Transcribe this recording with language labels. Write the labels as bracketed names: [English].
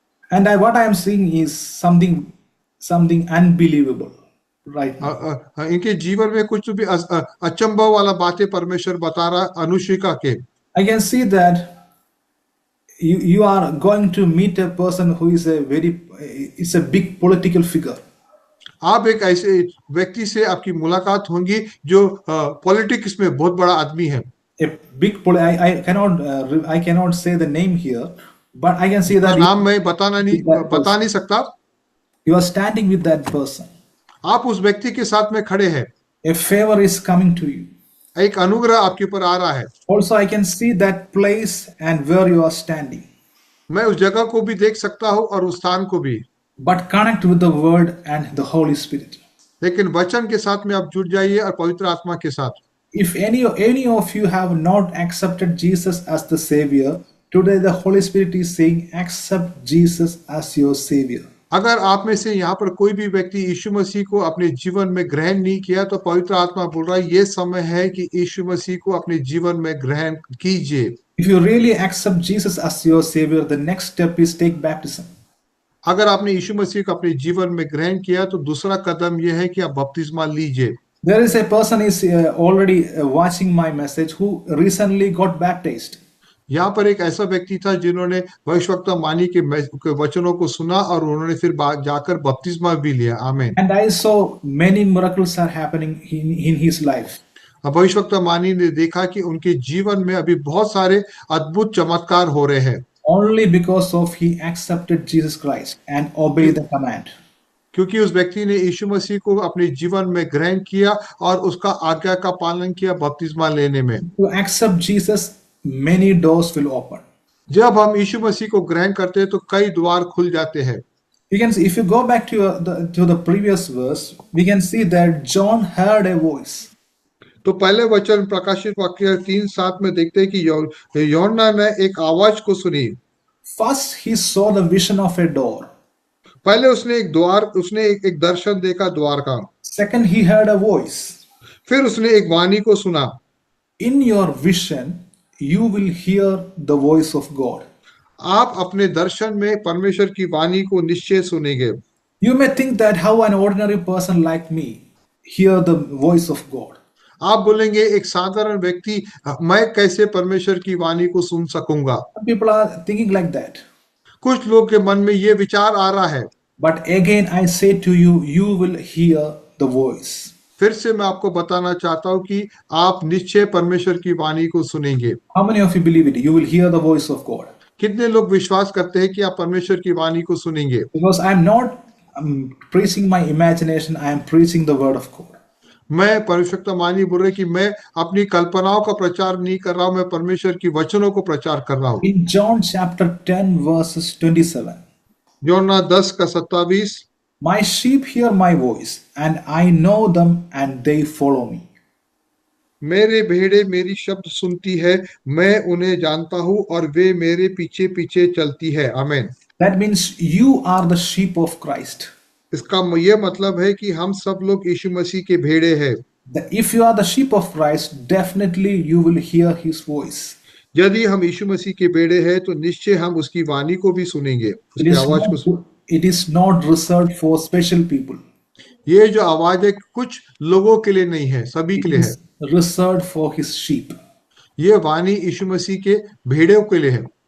[English] And what I am seeing is something unbelievable right now. [Hindi] इनके जीवन में कुछ भी अचंभव वाला बातें परमेश्वर बता रहा है अनुशिका के। [English] I can see that you are going to meet a person who is it's a big political figure. [Hindi] आप एक ऐसे व्यक्ति से आपकी मुलाकात होंगी जो पॉलिटिक्स में बहुत बड़ा आदमी है। [English] A big I cannot say the name here, but I can see that [Hindi] नाम मैं बता नहीं सकता। [English] you are standing with that person. [Hindi] आप उस व्यक्ति के साथ में खड़े हैं। [English] A favor is coming to you. [Hindi] एक अनुग्रह आपके ऊपर आ रहा है। [English] Also, I can see that place and where you are standing. [Hindi] मैं उस जगह को भी देख सकता हूँ और उस स्थान को भी। [English] But connect with the word and the Holy Spirit. [Hindi] लेकिन वचन के साथ में आप जुड़ जाइए और पवित्र आत्मा के साथ। [English] If any of you have not accepted Jesus as the Savior, today the Holy Spirit is saying, accept Jesus as your Savior. [Hindi] अगर आप में से यहाँ पर कोई भी व्यक्ति यीशु मसीह को अपने जीवन में ग्रहण नहीं किया, तो पवित्र आत्मा बोल रहा है ये समय है कि यीशु मसीह को अपने जीवन में ग्रहण कीजिए। [English] If you really accept Jesus as your Savior, the next step is take baptism. [Hindi] अगर आपने यीशु मसीह को अपने जीवन में ग्रहण किया तो दूसरा कदम यह है कि आप बपतिस्मा लीजिए। [English] There is a person is already watching my message who recently got baptized. [Hindi] यहाँ पर एक ऐसा व्यक्ति था जिन्होंने भविष्यवक्ता मानी के वचनों को सुना और उन्होंने फिर जाकर बपतिस्मा भी लिया। आमीन। [English] And I saw many miracles are happening in his life. [Hindi] अब भविष्यवक्ता मानी ने देखा कि उनके जीवन में अभी बहुत सारे अद्भुत चमत्कार हो रहे हैं, [English] Only because of he accepted Jesus Christ and obeyed the command. [Hindi] क्योंकि उस व्यक्ति ने यीशु मसीह को अपने जीवन में ग्रहण किया और उसका आज्ञा का पालन किया बपतिस्मा लेने में। [English] To accept Jesus, many doors will open. [Hindi] जब हम यीशु मसीह को ग्रहण करते हैं तो कई द्वार खुल जाते हैं। [English] You can see, if you go back to the previous verse, we can see that John heard a voice. [Hindi] तो पहले वचन प्रकाशित वाक्य 3:7 में देखते हैं कि यूहन्ना ने एक आवाज को सुनी। [English] First, he saw the vision of a door. [Hindi] पहले उसने एक दर्शन देखा द्वार का। [English] Second, he heard a voice. [Hindi] फिर उसने एक वाणी को सुना। [English] In your vision, you will hear the voice of God. [Hindi] आप अपने दर्शन में परमेश्वर की वाणी को निश्चय सुनेंगे। [English] You may think that how an ordinary person like me hear the voice of God. [Hindi] आप बोलेंगे एक साधारण व्यक्ति मैं कैसे परमेश्वर की वाणी को सुन सकूंगा। [English] Some people are thinking like that. [Hindi] कुछ लोग के मन में ये विचार आ रहा है। [English] But again, I say to you, you will hear the voice. [Hindi] फिर से मैं आपको बताना चाहता हूं कि आप निश्चय परमेश्वर की वाणी को सुनेंगे। [English] How many of you believe it? You will hear the voice of God. [Hindi] कितने लोग विश्वास करते हैं कि आप परमेश्वर की वाणी को सुनेंगे? [English] Because I am not preaching my imagination, I am preaching the word of God. [Hindi] मैं परमेश्वर वाणी बोल रहे कि मैं अपनी कल्पनाओं का प्रचार नहीं कर रहा हूं, मैं परमेश्वर की वचनों को प्रचार कर रहा हूं। [English] In John chapter 10 verses 27, [Hindi] यूहन्ना 10 का 27, [English] my sheep hear my voice and I know them and they follow me. [Hindi] मेरे भेड़े मेरी शब्द सुनती है, मैं उन्हें जानता हूं और वे मेरे पीछे पीछे चलती है। आमीन। [English] That means you are the sheep of Christ. [Hindi] इसका यह मतलब है कि हम सब लोग यीशु मसीह के भेड़े हैं। [English] If you are the sheep of Christ, definitely you will hear his voice. [Hindi] यदि हम यीशु मसीह के भेड़े हैं तो निश्चय हम उसकी वाणी को भी सुनेंगे, उसकी आवाज को सुनेंगे। [English] It is not reserved for special people. [Hindi] ये जो आवाज है कुछ लोगों के लिए नहीं है, सभी के लिए है। [English] Reserved for his sheep. [Hindi] ये वाणी यीशु मसीह के भेड़ों के लिए है।